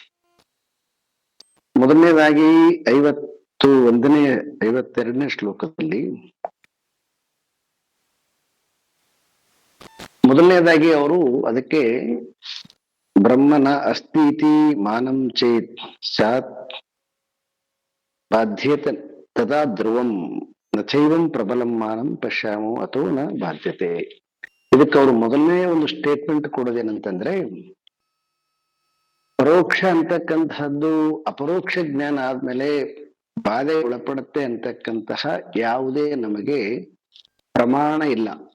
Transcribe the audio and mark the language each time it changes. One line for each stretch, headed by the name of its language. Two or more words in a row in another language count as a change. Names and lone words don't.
Kannada: ಮೊದಲನೇದಾಗಿ 52ನೇ ಶ್ಲೋಕದಲ್ಲಿ ಮೊದಲನೇದಾಗಿ ಅವರು ಅದಕ್ಕೆ
Sanskrit: ब्रह्मन अस्तीति मानं चेत् स्यात् बाध्यते तदा ध्रुवं नचैवं प्रबलं मानं पश्यामो अथो न बाध्यते.
Kannada: ಇದಕ್ಕೆ ಅವರು ಮೊದಲನೇ ಒಂದು ಸ್ಟೇಟ್ಮೆಂಟ್ ಕೊಡೋದೇನಂತಂದ್ರೆ, ಪರೋಕ್ಷ ಅಂತಕ್ಕಂತಹದ್ದು ಅಪರೋಕ್ಷ ಜ್ಞಾನ ಆದ್ಮೇಲೆ ಬಾಧೆ ಒಳಪಡುತ್ತೆ ಅಂತಕ್ಕಂತಹ ಯಾವುದೇ ನಮಗೆ ಪ್ರಮಾಣ ಇಲ್ಲ.